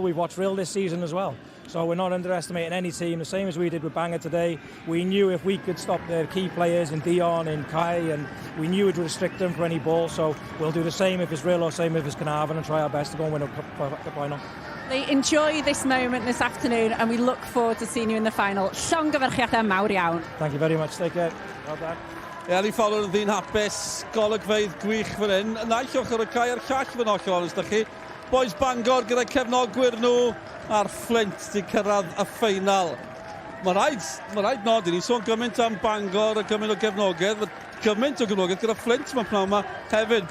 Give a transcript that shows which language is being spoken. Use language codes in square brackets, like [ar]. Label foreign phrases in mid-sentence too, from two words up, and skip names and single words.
[en] We've watched Rill this season as well. So we're not underestimating any team, the same as we did with Bangor today. We knew if we could stop their key players in Dion, in Kai, and we knew it would restrict them for any ball. So we'll do the same if it's Rill or same if it's Carnarvon and try our best to go and win a cup final. Lee, enjoy this moment this afternoon and we look forward to seeing you in the final. [cy] Llongyfarchiadau mawr iawn. [en] Thank you very much. Take care. Well done. [cy] Ie, Lee Fowler yn ddyn hapus, golygfeydd gwych fan hyn. Naill ochr y cae a'r llall fan ochr, os da chi. Boes Bangor gyda cefnogwyr nhw a'r Fflint di cyrraedd y ffeinal. Mae rhaid nodi ni sôn gymaint am Bangor a gymaint o gefnogaeth, gymaint o gefnogaeth gyda Fflint mae'n pnawn yma hefyd.